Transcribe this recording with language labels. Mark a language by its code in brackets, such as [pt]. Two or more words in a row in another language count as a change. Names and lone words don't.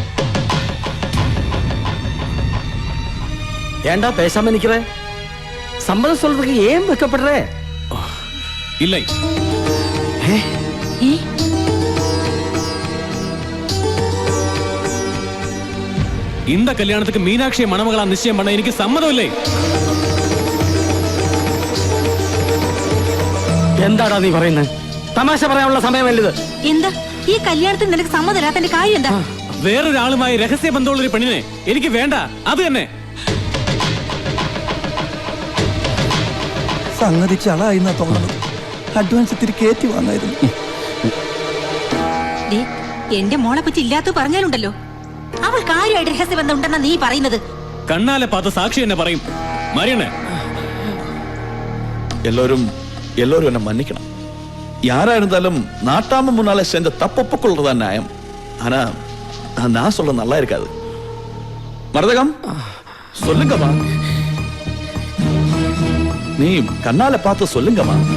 [ta] ஏண்டா பேசாம நிக்கிற? சம்மதம் சொல்றதுக்கு ஏன் வைக்கப்படுற? இல்லை. இந்த கல்யாணத்துக்கு மீனாட்சியை மணமகளா நிச்சயம் பண்ண எனக்கு சம்மதம் இல்லை. [ml] എന്താടാ നീ പറയുന്നത്? തമാശ പറയാനുള്ള സമയമല്ലത്. എന്താ ഈ കല്യാണത്തിന് നിനക്ക് സമ്മതമില്ലാത്തതിന്റെ കാര്യം എന്താ? വേറൊരാളുമായി രഹസ്യ ബന്ധമുള്ള ഒരു പെണ്ണിനെ എനിക്ക് വേണ്ട. അത് തന്നെ. സംഗതി ചളായിന്നാ തോന്നുന്നത്. അഡ്വാൻസ് ഇത്തിരി കയറ്റി വാങ്ങായിരുന്നു. എന്റെ മോളെ പറ്റി ഇല്ലാത്ത പറഞ്ഞാലുണ്ടല്ലോ. അവൾ കാര്യമായിട്ട് രഹസ്യബന്ധം ഉണ്ടെന്നാ നീ പറയുന്നത്. [ta] கண்ணால பார்த்த [ml] സാക്ഷി എന്നെ പറയും. മറിയണേ, [ta] எல்லோரும் என்ன மன்னிக்கணும். யாரா இருந்தாலும் நாட்டாம முன்னால சேர்ந்த தப்பொப்புக்கொள்றதா நியாயம். ஆனா நான் சொல்ல நல்லா இருக்காது. மரதகம் சொல்லுங்கம்மா. நீ கண்ணால பார்த்து சொல்லுங்கம்மா.